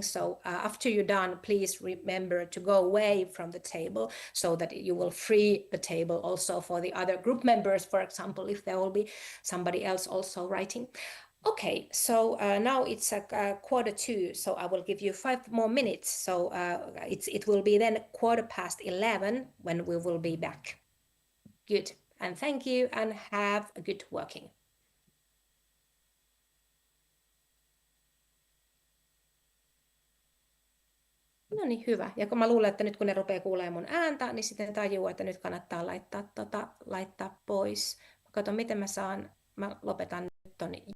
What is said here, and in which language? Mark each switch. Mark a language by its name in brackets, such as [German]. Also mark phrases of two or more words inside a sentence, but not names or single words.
[English] So after you're done, please remember to go away from the table so that you will free the table also for the other group members, for example, if there will be somebody else also writing. Okay, so now it's 1:45, so I will give you 5 more minutes. So it will be then 11:15 when we will be back. Good, and thank you, and have a good working. [Finnish] No niin, hyvä. Ja kun mä luulen, että nyt kun ne rupeaa kuulemaan mun ääntä, niin sitten tajuu, että nyt kannattaa laittaa pois. Mä katson, miten mä lopetan nyt ton.